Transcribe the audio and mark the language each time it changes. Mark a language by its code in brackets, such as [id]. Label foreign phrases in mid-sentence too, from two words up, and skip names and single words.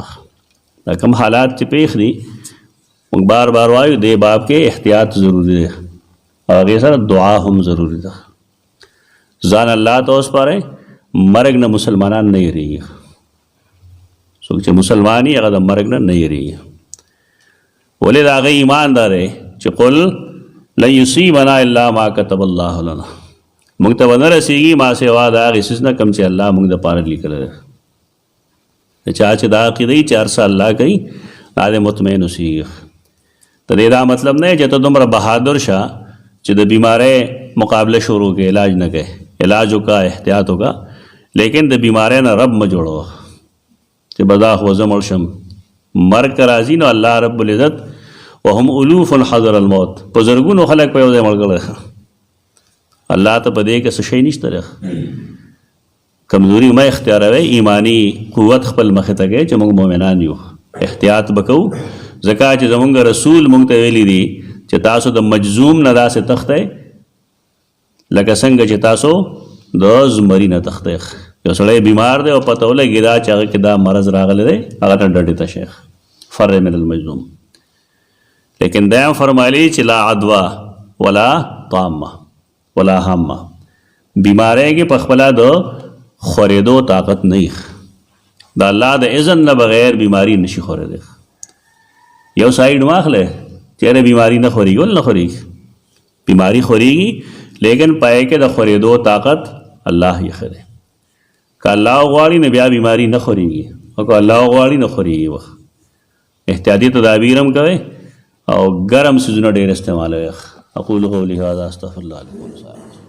[ps] دا کوم حالات چې پیښ دي موږ بار بار وایو دې باب کې احتیاط ضروری دی او هغې سره دعا هم ضروری ده. ځان الله ته وسپارئ، مرګ نه مسلمانان نه یېرېږي. څوک چې مسلمان وي هغه د مرګ نه یېرېږي. ولې د هغه ایمان دا دی چې [ar] قل لن یصیبنا الا ما کتب الله لنا. [ps] موږ ته به نه رسېږي ما سوا د هغې څیز نه کوم چې الله موږ دپاره لیکلی دی. چا چې دا عقیده وي چې هر څه الله کوي دا دې مطمئن اوسېږي. د دې دا مطلب نه چې ته دومره بهادر شه چې د بیمارۍ مقابله شروع کې علاج نه کوي. علاج وکړه، احتیاط وکړه، لیکن د بیمارۍ نه رب مه جوړوه چې بدا خو زه مړ شم. مرګ که راځي نو [ar] الله رب العزت وهم الوف حضر الموت [ps] په زرګونو خلک په یو ځای مړ کړی. الله ته په دې کې څه شی نشته دی. کمزوري مه اختیاروئ، ایمانی قوت خپل مخې ته کوئ چې موږ مؤمنان یو. احتیاط به کوو ځکه چې زموږ رسول موږ ته ویلي دي چې تاسو د مجزوم نه داسې تښتئ لکه څنګه چې تاسو د زمري نه تښتئ. یو سړی بیمار دی او پته ولګي دا چې هغه کې دا مرض راغلی دی هغه ته ډډې ته شیخ [ar] فر من المجزوم. [ps] لیکن دیم فرمایلی چې [ar] لا عدوا ولا طامه ولا هامه، [ps] بیماری کې په خپله د خورېدو طاقت نه، د الله د اذن نه بغیر بیماری نشي خورېدی. یو سایډ واخلې چېرې بیماری نه خورېږي ول نه خورېږي، بیماری خورېږي لیکن پای کې د خورېدو طاقت الله یې ښه دی. که الله غواړي نو بیا بیماری نه خورېږي، او که الله غواړي نه خورېږي. وخت احتیاطي تدابیر هم کوئ او ګرم څیزونه ډېر استعمالوئ. [ar] اقول قولي هذا استغفر الله لكم.